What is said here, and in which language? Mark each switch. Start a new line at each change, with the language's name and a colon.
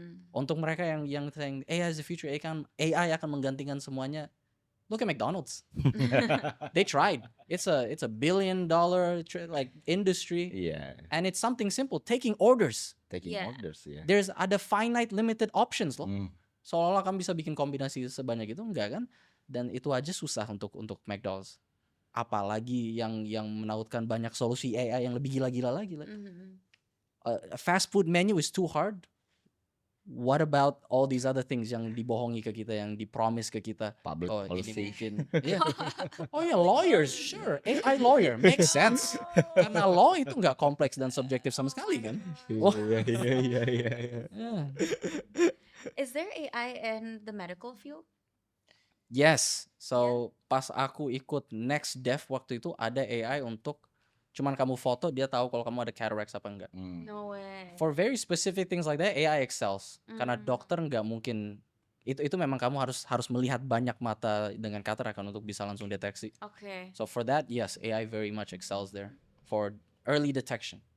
Indonesian: Untuk mereka yang
English: saying AI is the future,
Indonesian: AI akan menggantikan semuanya,
English: look at McDonald's. They tried. It's a $1 billion like industry, and it's something simple, taking orders. Orders ya. There's ada finite limited options loh.
Indonesian: Seolah-olah kamu bisa bikin kombinasi sebanyak itu, enggak kan? Dan itu aja susah untuk McDonald's. Apalagi yang menautkan banyak solusi AI yang lebih gila-gila lagi.
English: A fast food menu is too hard. What about all these other things
Indonesian: yang dibohongi ke kita, yang dipromise ke kita?
English: Public policy. Yeah. Oh yeah, lawyers, sure. AI lawyer makes sense.
Indonesian: Karena law itu nggak kompleks dan subjektif sama sekali kan? Iya.
English: Is there AI in the medical field? Yes.
Indonesian: So pas aku ikut Next Dev waktu itu ada AI untuk cuman kamu foto dia tahu kalau kamu ada cataracts apa enggak.
English: No way. For very specific things like that, AI excels.
Indonesian: Karena dokter nggak mungkin itu memang kamu harus melihat banyak mata dengan katarak kan untuk bisa langsung deteksi.
English: Okay. So for that, yes, AI very much excels there for early detection.